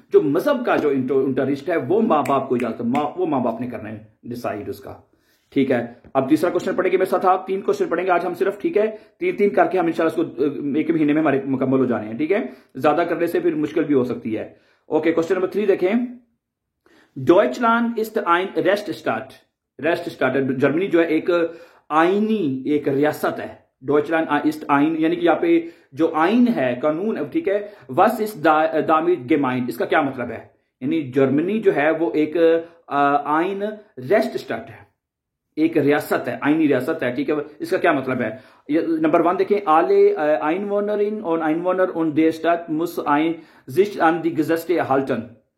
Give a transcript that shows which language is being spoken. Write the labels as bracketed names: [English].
[Hindi] जो मजहब का जो इंटरेस्ट है वो माँ बाप को इजाजत, वो माँ बाप ने करना है डिसाइड उसका। ठीक है, अब तीसरा क्वेश्चन पढ़ेंगे मेरे साथ आप। 3 क्वेश्चन पढ़ेंगे आज हम सिर्फ। ठीक है, 3-3 करके हम इंशाल्लाह इसको एक महीने में हमारे मुकम्मल हो जाने हैं। ठीक है, ज्यादा करने से फिर मुश्किल भी हो सकती है। ओके, क्वेश्चन नंबर 3 देखें। [German] Deutschland ist ein Rechtsstaat। [Hindi] Rechtsstaat, Germany जो है एक आईनी एक रियासत है। [German] Deutschland ist ein, [Hindi] यानी कि यहाँ पे जो आइन है, कानून है, ठीक है, [German] was ist damit gemeint, [Hindi] इसका क्या मतलब है? यानी जर्मनी जो है वो एक आइन रेस्टस्टाट है, एक रियासत है, आईनी रियासत है। ठीक है, इसका क्या मतलब है? नंबर 1 देखें, [German] alle Einwohnerinnen und Einwohner und der Stadt muss sich an die Gesetze halten।